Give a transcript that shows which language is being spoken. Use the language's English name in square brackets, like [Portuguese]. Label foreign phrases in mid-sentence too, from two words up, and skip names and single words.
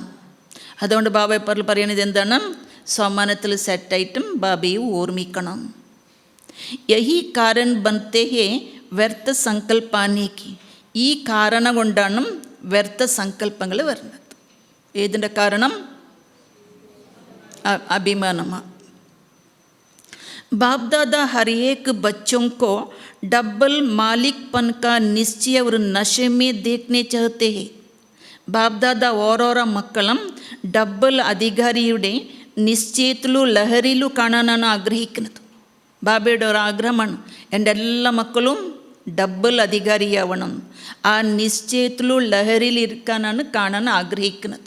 [Malayalam] അതുകൊണ്ട് ബാബ ഇപ്പോൾ പറയുന്നത് എന്താണ്? സ്വമാനത്തിൽ സെറ്റായിട്ടും ബാബയെ ഓർമ്മിക്കണം. [Hindi] यही कारण बनते हैं व्यर्थ संकल्पों के. [Malayalam] ഈ കാരണം കൊണ്ടാണ് വ്യർത്ഥ സങ്കല്പങ്ങൾ വരുന്നത്. ഏതിൻ്റെ കാരണം? അഭിമാനമാണ്. [Hindi] बाप दादा हर एक बच्चों को डबल मालिकपन का निश्चय और नशे में देखने चाहते हैं. [Malayalam] ബാപ് ദാദ ഓരോരോ മക്കളും ഡബിൾ അധികാരിയുടെ നിശ്ചയത്തിലും ലഹരിയിലും കാണാനാണ് ആഗ്രഹിക്കുന്നത്. ബാബയുടെ ഒരു ആഗ്രഹമാണ്, എൻ്റെ എല്ലാ മക്കളും ഡബിൾ അധികാരിയാവണം. ആ നിശ്ചയത്തിലും ലഹരിയിൽ ഇരിക്കാനാണ് കാണാൻ ആഗ്രഹിക്കുന്നത്.